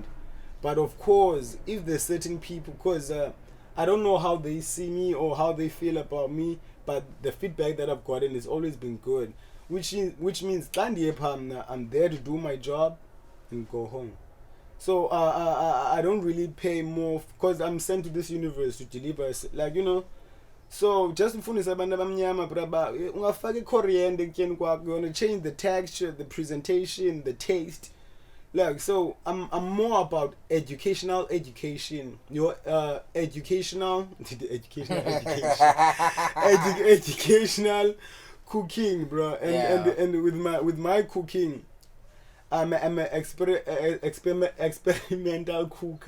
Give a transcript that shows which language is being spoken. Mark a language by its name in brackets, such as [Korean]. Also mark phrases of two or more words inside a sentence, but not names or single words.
[English] But of course, if there's certain people, because I don't know how they see me or how they feel about me, but the feedback that I've gotten has always been good, which means I'm there to do my job and go home. So I don't really pay more because I'm sent to this universe to deliver, like, you know. So just [North Ndebele] mfundisa abantu abamnyama braba ungafaka coriander ekutsheni kwakho, [English] you want to change the texture, the presentation, the taste. Like, so I'm more about education, your educational cooking, bro. And with my cooking, I'm an experimental cooker.